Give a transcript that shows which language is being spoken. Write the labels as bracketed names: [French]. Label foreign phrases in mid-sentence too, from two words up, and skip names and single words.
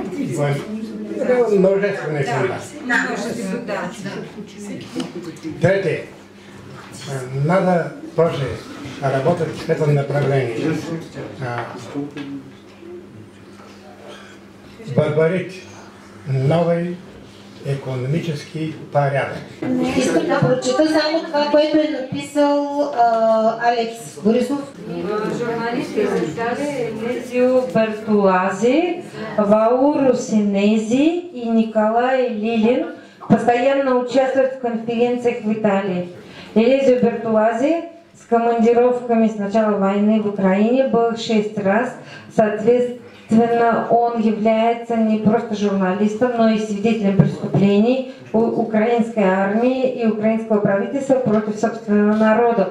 [Russian] Множественные стандарты. Да. Третье. Надо тоже работать в этом направлении. [Bulgarian] Борить новый економически порядък. Искам да прочита само това, което е написал Алекс Борисов. [Russian] Журналисты из Италии Элизио Бертолази, Вауру Синези и Николай Лилин постоянно участвуют в конференциях в Италии. Элизио Бертолази с командировками с начала войны в Украине был 6 раз, соответственно, он является не просто журналистом, но и свидетелем преступлений украинской армии и украинского правительства против собственного народа.